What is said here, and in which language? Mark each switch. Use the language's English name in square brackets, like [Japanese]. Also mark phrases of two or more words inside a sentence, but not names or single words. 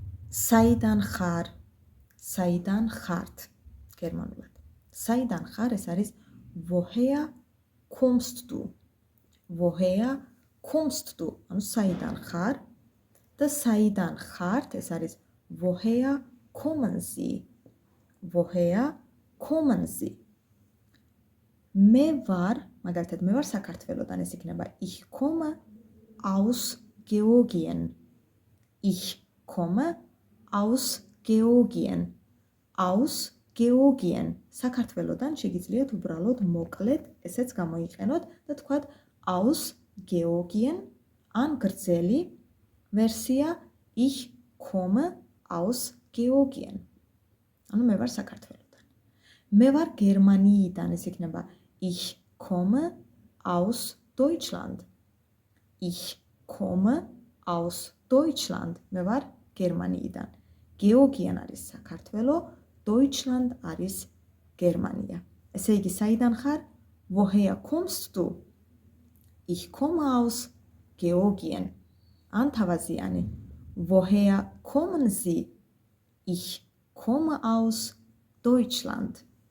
[Georgian] საიდან ხარ? საიდან ხართ? გერმანულად. საიდან ხარ? ეს არის [German] woher kommst du? woher kommst du? [Georgian] ანუ საიდან ხარ? და საიდან ხართ? ეს არის [German] woher kommen Sie? woher kommen Sie? [Georgian] მე ვარ, მაგალითად, მე ვარ საქართველოდან, ეს იქნება [German] ich komme aus Georgien. Ich komme aus Georgien. aus Georgien. [Georgian] საქართველოდან შეგიძლიათ უბრალოდ მოკლედ ესეც გამოიყენოთ და თქვათ [German] aus Georgien [Georgian] ან გრძელი ვერსია [German] ich komme aus Georgien. [Georgian] ანუ მე ვარ საქართველოდან. მე ვარ გერმანიიდან, ეს იქნება [German] ich komme aus Deutschland. ich komme aus Deutschland. [Georgian] მე ვარ გერმანიიდან. Georgien არის საქართველო, Deutschland არის გერმანია. ესე იგი, საიდან ხარ? [German] Woher kommst du? Ich komme aus Georgien. [Georgian] ან თავაზიანი. [German] Woher kommen Sie? Ich komme aus Deutschland.